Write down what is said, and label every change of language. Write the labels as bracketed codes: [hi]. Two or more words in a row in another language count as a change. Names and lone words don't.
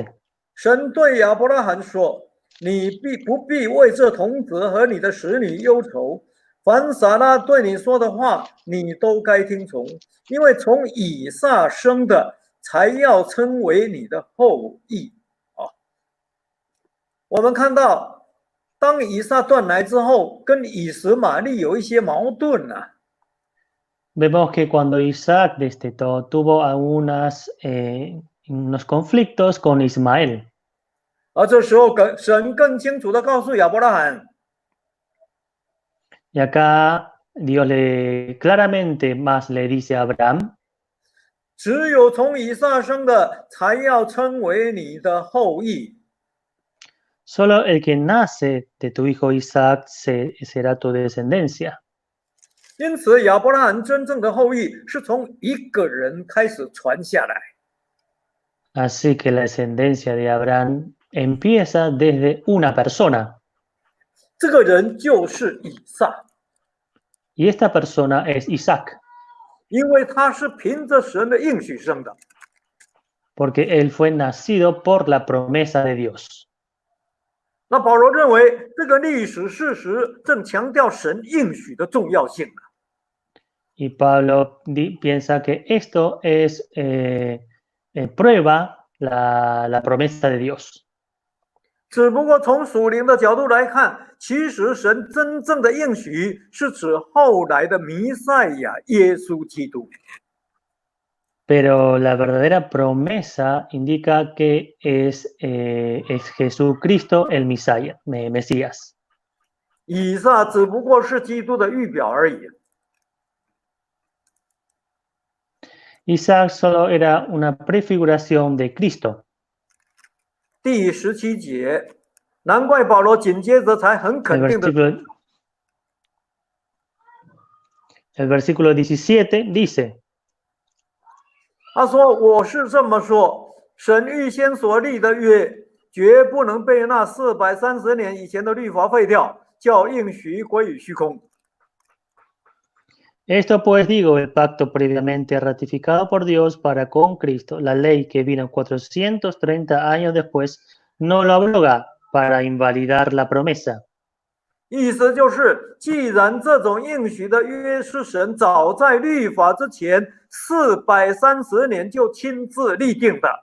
[zh] 神对亚伯拉罕说：“你不必为这童子和你的使女忧愁，凡撒拉对你说的话，你都该听从，因为从以撒生的才要称为你的后裔。” 我们看到，当以撒断奶之后，跟以实玛利有一些矛盾啊。 [es] Vemos que cuando Isaac destetó, tuvo unos conflictos con Ismael. [zh] 而这时候，神更清楚地告诉亚伯拉罕， [es] Y acá Dios claramente más le dice a Abraham, [zh] 只有从以撒生的才要称为你的后裔。 [es] solo el que nace de tu hijo Isaac será tu descendencia. [zh] 因此，亚伯拉罕真正的后裔是从一个人开始传下来。 [es] Así que la descendencia de Abraham empieza desde una persona. [zh] 这个人就是以撒， [es] Y esta persona es Isaac, [zh] 因为他是凭着神的应许生的。 [es] porque él fue nacido por la promesa de Dios. [zh] 那保罗认为，这个历史事实正强调神应许的重要性。 [es] Y Pablo piensa que esto es prueba la promesa de Dios. [zh] 只不过从属灵的角度来看，其实神真正的应许是指后来的弥赛亚耶稣基督。 [es] Pero la verdadera promesa indica que es Jesucristo el Mesías. [zh] 以撒只不过是基督的预表而已。 [es] Isaac solo era una prefiguración de Cristo. [zh] 第17节，难怪保罗紧接着才很肯定的。 [es] El versículo 17 dice, [zh] 他说：“我是这么说，神预先所立的约，绝不能被那430年以前的律法废掉，叫应许归于虚空。” [es] Esto pues digo, el pacto previamente ratificado por Dios para con Cristo, la ley que vino 430 años después, no lo abroga para invalidar la promesa. [zh] 意思就是，既然这种应许的约是神早在律法之前430年就亲自立定的，